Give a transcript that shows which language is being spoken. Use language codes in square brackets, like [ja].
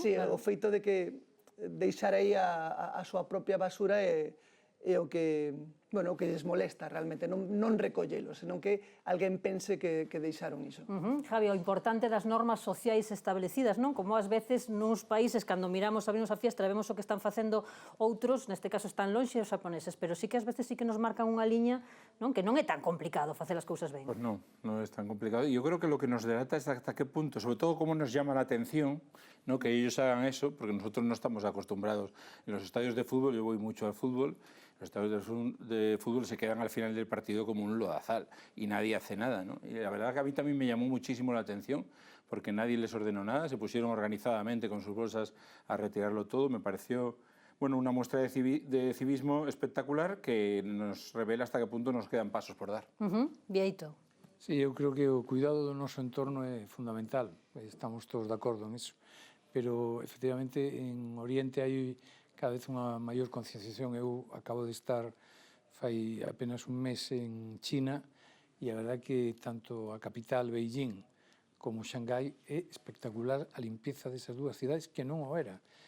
[gl] Sí, o feito de que deixar aí a súa propia basura é o que lles molesta realmente, non recollelo, senón que alguén pense que deixaron iso. Javi, o importante das normas sociais establecidas, non? Como ás veces nuns países, cando miramos, abrimos a fiestra, vemos o que están facendo outros, neste caso están lonxe os xaponeses, pero sí que ás veces sí que nos marcan unha liña, non? Que non é tan complicado facer as cousas ben. [es] Pues no es tan complicado. Yo creo que lo que nos delata es hasta qué punto, sobre todo cómo nos llama la atención, ¿no? Que ellos hagan eso, porque nosotros no estamos acostumbrados. En los estadios de fútbol, yo voy mucho al fútbol, los estadios de fútbol se quedan al final del partido como un lodazal y nadie hace nada, ¿no? Y la verdad que a mí también me llamó muchísimo la atención porque nadie les ordenó nada, se pusieron organizadamente con sus bolsas a retirarlo todo. Me pareció una muestra de civismo espectacular que nos revela hasta qué punto nos quedan pasos por dar. Vieito. [gl] Sí, eu creo que o cuidado do noso entorno é fundamental, estamos todos de acordo en iso, pero efectivamente en Oriente hai cada vez unha maior concienciación. Eu acabo de estar fai apenas un mes en China e a verdade que tanto a capital, Beijing, como Xangai é espectacular a limpieza desas dúas cidades que non o era.